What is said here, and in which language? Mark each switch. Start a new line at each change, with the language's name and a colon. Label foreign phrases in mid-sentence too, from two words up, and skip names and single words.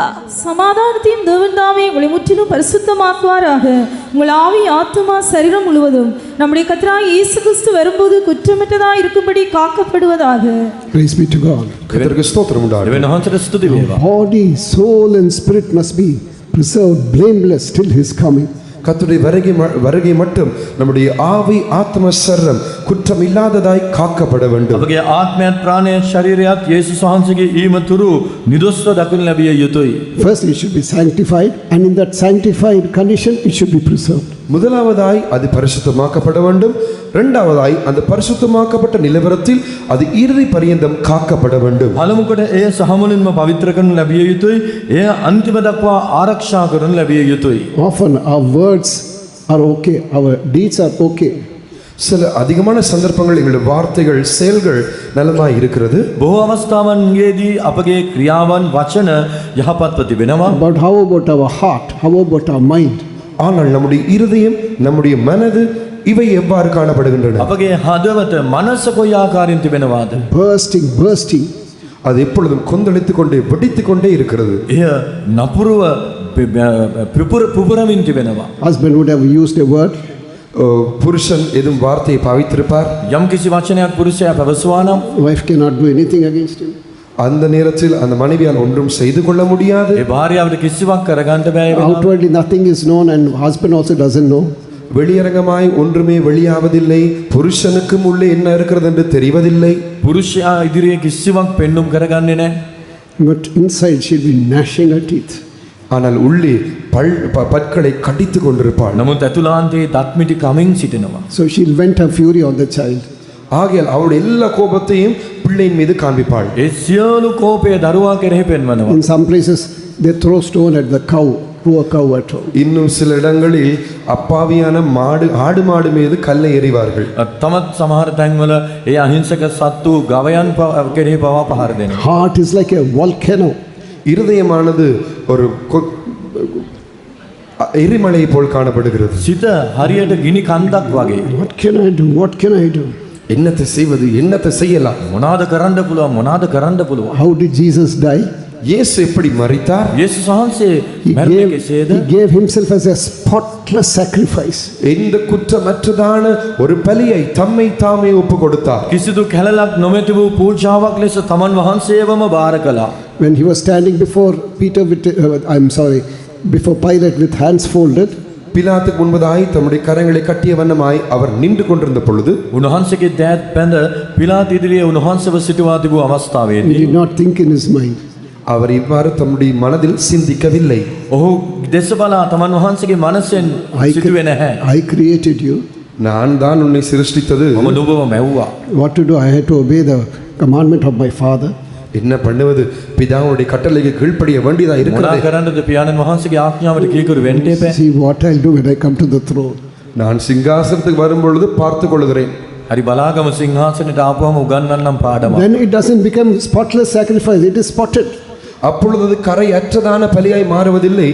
Tamil: சமாதானத்தையும் தேவன் தாமே உங்களை முற்றிலும் பரிசுத்தமாக்குவாராக. உங்கள் ஆவி ஆத்துமா சரீரம் முழுவதும் நம்முடைய கர்த்தராகிய இயேசு கிறிஸ்து வரும்போது குற்றமற்றதாய் இருக்கும்படி காக்கப்படுவதாக.
English: Praise be to God.
Tamil: கர்த்தருக்கு ஸ்தோத்திரம் உண்டாகட்டும்.
Sinhala: දෙවියන් වහන්සේට ස්තුති වේවා.
English: Body, soul, and spirit must be preserved blameless till his coming.
Tamil: கர்த்தருடைய வருகை மட்டும் நம்முடைய ஆவி ஆத்ம சரீரம் குற்றம் இல்லாததாய் காக்கப்பட வேண்டும்.
Sinhala: අපගේ ආත්මයත් ප්‍රාණයත් ශරීරයත් යේසුස් වහන්සේගේ ඊම තුරු නිදොස්ව දකින්න ලැබිය යුතුයි.
English: First, it should be sanctified, and in that sanctified condition, it should be preserved.
Tamil: முதலாவதாய் அது பரிசுத்தமாக்கப்பட வேண்டும். இரண்டாவதாய் அந்த பரிசுத்தமாக்கப்பட்ட நிலவரத்தில் அது இறுதி பரியந்தம் காக்கப்பட வேண்டும்.
Sinhala: පළමුකොට එය සහමුලින්ම පවිත්‍ර කරනු ලැබිය යුතුයි. එය අන්තිම දක්වා ආරක්ෂා කරනු ලැබිය යුතුයි.
English: Often our words are okay, our deeds are okay.
Tamil: சில அதிகமான சந்தர்ப்பங்கள் எங்களுடைய வார்த்தைகள் செயல்கள் நலமாய் இருக்கிறது.
Sinhala: බොහෝ අවස්ථාවන්ගේදී අපගේ ක්‍රියාවන් වචන යහපත්ව තිබෙනවා.
English: But how about our heart? How about our mind?
Tamil: ஆனால் நம்முடைய இருதயம் நம்முடைய மனது இவை எவ்வாறு காணப்படுகின்றன?
Sinhala: අපගේ හදවත මනස කොයි ආකාරයෙන් තිබෙනවාද?
English: Bursting.
Tamil: அது எப்பொழுதும் கொந்தளித்துக் கொண்டே வெடித்துக் கொண்டே இருக்கிறது.
Sinhala: එය නපුරුව පුපුරමින් තිබෙනවා.
English: Husband would have used a word.
Tamil: புருஷன் எதுவும் வார்த்தையை பாவித்திருப்பார்.
Sinhala: යම් කිසි වචනයක් පුරුෂයා පැවසුවා නම්
English: Wife cannot do anything against him.
Tamil: அந்த நேரத்தில் அந்த மனைவியால் ஒன்றும் செய்து கொள்ள முடியாது.
Sinhala: ඒ භාර්යාවට කිසිවක් කරගන්න බෑ වෙනවා.
English: Outwardly nothing is known, and husband also doesn't know.
Tamil: வெளியரங்கமாய் ஒன்றுமே வெளியாவதில்லை. புருஷனுக்கும் உள்ளே என்ன இருக்கிறது என்று தெரிவதில்லை.
Sinhala: පුරුෂයා ඉදිරියේ කිසිවක් පෙන්눔 කරගන්නේ නැහැ.
English: But inside she'll be gnashing her teeth.
Tamil: ஆனால் உள்ளே பற்களை கடித்து கொண்டிருப்பாள்.
Sinhala: නමුත් ඇතුළාන්තයේ දත්මිටි කමින් සිටිනවා.
English: So she'll vent her fury on the child.
Tamil: ஆகையால் அவளுடைய எல்லா கோபத்தையும் பிள்ளையின் மீது காண்பிப்பாள்.
Sinhala: ඒ සියලු කෝපය දරුවා කෙරෙහි පෙන්වනවා.
English: In some places they throw stone at the cow, poor cow at home.
Tamil: இன்னும் சில இடங்களில் அப்பாவியான ஆடு மாடு மீது கல்லை எறிவார்கள்.
Sinhala: තමත් සමහර තැන්වල ඒ අහිංසක සත්තු ගවයන් කෙරෙහි පවා පහර දෙනවා.
English: Heart is like a volcano.
Tamil: இருதயமானது ஒரு எரிமலை போல் காணப்படுகிறது.
Sinhala: සිත හරියට ගිනි කන්දක් වගේ.
English: What can I do?
Tamil: என்னத்தை செய்வது, என்னத்தை செய்யலாம்?
Sinhala: මොනවාද කරන්න පුළුවන්?
English: How did Jesus die?
Tamil: இயேசு எப்படி மரித்தார்?
Sinhala: යේසුස් වහන්සේ He මැරුණේ කෙසේද?
English: gave himself as a spotless sacrifice.
Tamil: எந்த குற்றமற்றதான ஒரு பலியை தம்மை தாமே ஒப்பு கொடுத்தார்.
Sinhala: කිසිදු කැලලක් නොමැති වූ පූජාවක් ලෙස තමන් වහන්සේවම බාර කළා.
English: When he was standing before before Pilate with hands folded,
Tamil: பிலாத்துக்கு முன்பதாய் தம்முடைய கரங்களை கட்டிய வண்ணமாய் அவர் நின்று கொண்டிருந்த பொழுது
Sinhala: උන්වහන්සේගේ දෑත් පැඳ පිලාත් ඉදිරියේ උන්වහන්සේව සිටුවා තිබූ he අවස්ථාවේදී
English: did not think in his mind.
Tamil: அவர் இவ்வாறு தம்முடைய மனதில் சிந்திக்கவில்லை.
Sinhala: ඔහු දෙස බලා තමන් වහන්සේගේ මනසෙන් සිටුවේ නැහැ.
English: I created you.
Tamil: நான் தான் உன்னை சிருஷ்டித்தது.
Sinhala: මම නුඹව මැව්වා.
English: What to do? I had to obey the commandment of my father.
Tamil: என்ன பண்ணுவது? பிதாவுடைய கட்டளைக்கு கீழ்ப்படிய வேண்டியதா
Sinhala: මොනා
Tamil: இருக்கிறது.
Sinhala: කරන්නද පියාණන් වහන්සේගේ ආඥාවට කීකරු වෙන්න එපා.
English: See what I'll do when I come to the throne.
Tamil: நான் சிங்காசனத்துக்கு வரும் பொழுது பார்த்துக் கொள்கிறேன்.
Sinhala: හරි බලාගම සිංහාසනෙට ආපුවම උගන්වන්නම් පාඩම.
English: Then it doesn't become spotless sacrifice. It is spotted.
Tamil: அப்பொழுது அது கரையற்றதான பலியாய் மாறுவதில்லை.